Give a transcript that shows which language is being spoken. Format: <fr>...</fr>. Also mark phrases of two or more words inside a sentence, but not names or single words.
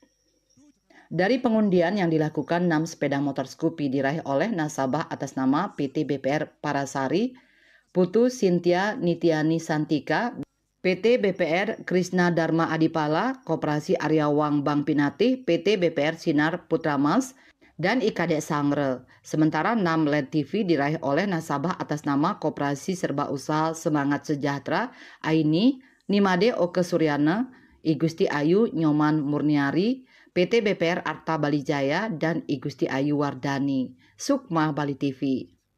<id>Dari pengundian yang dilakukan, 6 sepeda motor Scoopy diraih oleh nasabah atas nama PT BPR Parasari, Putu Sintia Nitiani Santika, PT BPR Krishna Dharma Adipala, Koperasi Aryawang Bank Pinati, PT BPR Sinar Putramas, dan IKD Sangre. Sementara 6 LED TV diraih oleh nasabah atas nama Koperasi Serba Usaha Semangat Sejahtera, Aini, Nimade Oke Suryana, I Gusti Ayu Nyoman Murniari, PT BPR Arta Bali Jaya, dan I Gusti Ayu Wardani. Sukma Bali TV.</id>